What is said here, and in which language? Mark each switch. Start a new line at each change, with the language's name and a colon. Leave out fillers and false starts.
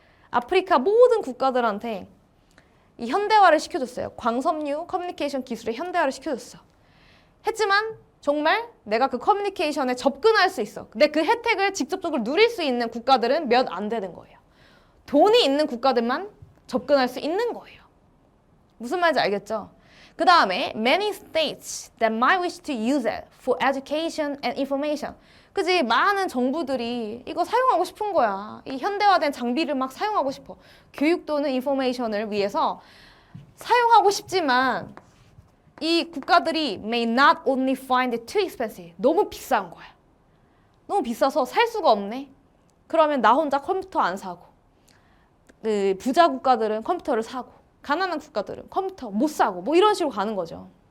Korean: 아프리카 모든 국가들한테 이 현대화를 시켜줬어요. 광섬유 커뮤니케이션 기술의 현대화를 시켜줬어. 했지만 정말 내가 그 커뮤니케이션에 접근할 수 있어. 근데 그 혜택을 직접적으로 누릴 수 있는 국가들은 몇 안 되는 거예요. 돈이 있는 국가들만 접근할 수 있는 거예요. 무슨 말인지 알겠죠? 그 다음에
English: many states that might wish to use it for education and information.
Korean: 그지? 많은 정부들이 이거 사용하고 싶은 거야. 이 현대화된 장비를 막 사용하고 싶어. 교육 또는 인포메이션을 위해서 사용하고 싶지만 이 국가들이
English: may not only find it too expensive.
Korean: 너무 비싼 거야. 너무 비싸서 살 수가 없네. 그러면 나 혼자 컴퓨터 안 사고 그 부자 국가들은 컴퓨터를 사고 가난한 국가들은 컴퓨터 못 사고 뭐 이런 식으로 가는 거죠.